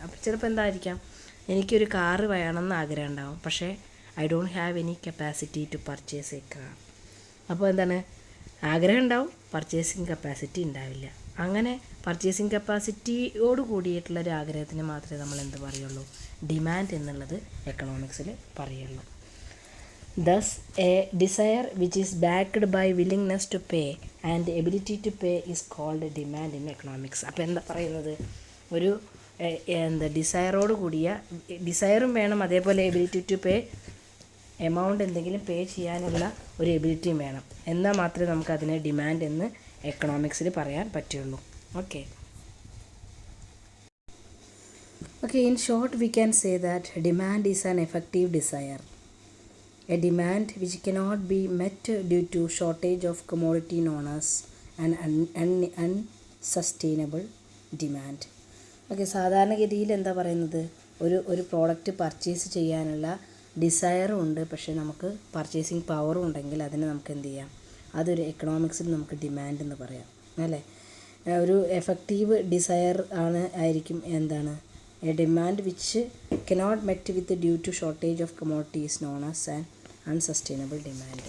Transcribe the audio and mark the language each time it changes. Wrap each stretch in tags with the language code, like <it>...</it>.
<ml>അപ്പോൾ ചിലപ്പോൾ എന്തായിരിക്കാം, എനിക്കൊരു കാറ് വേണമെന്ന് ആഗ്രഹം ഉണ്ടാവും, പക്ഷേ</ml> <en>I don't have any capacity to purchase a car.</en> <ml>അപ്പോൾ എന്താണ്, ആഗ്രഹം ഉണ്ടാവും, പർച്ചേസിങ് കപ്പാസിറ്റി ഉണ്ടാവില്ല. അങ്ങനെ പർച്ചേസിങ് കപ്പാസിറ്റിയോട് കൂടിയിട്ടുള്ളൊരു ആഗ്രഹത്തിന് മാത്രമേ നമ്മൾ എന്ത് പറയുള്ളൂ, ഡിമാൻഡ് എന്നുള്ളത് എക്കണോമിക്സിൽ പറയുള്ളൂ.</ml> <en>Thus, a desire which is backed by willingness to pay and ability to pay is called demand in economics.</en> <ml>അപ്പോൾ എന്താ പറയുന്നത്, ഒരു ഡിസയറോട് കൂടിയ ഡിസയറും വേണം, അതേപോലെ എബിലിറ്റി ടു പേ, എമൗണ്ട് എന്തെങ്കിലും പേ ചെയ്യാനുള്ള ഒരു എബിലിറ്റിയും വേണം. എന്നാൽ മാത്രമേ നമുക്കതിനെ ഡിമാൻഡ് എന്ന് എക്കണോമിക്സിൽ പറയാൻ പറ്റുള്ളൂ.</ml> <en>Okay, in short we can say that demand is an effective desire. A demand which cannot be met due to shortage of commodity known as an unsustainable demand.</en> <ml>Okay, സാധാരണഗതിയിൽ എന്താ പറയുന്നത്, ഒരു പ്രോഡക്റ്റ് പർച്ചേസ് ചെയ്യാനുള്ള ഡിസയറും ഉണ്ട്, പക്ഷേ നമുക്ക് purchasing പവറും ഉണ്ടെങ്കിൽ അതിന് നമുക്ക് എന്ത് ചെയ്യാം, അതൊരു എക്കണോമിക്സിൽ നമുക്ക് ഡിമാൻഡ് എന്ന് പറയാം, അല്ലേ. ഒരു എഫക്റ്റീവ് ഡിസയർ ആയിരിക്കും എന്താണ്,</ml> <en>A demand which cannot met with due to shortage of commodities known as an unsustainable demand.</en>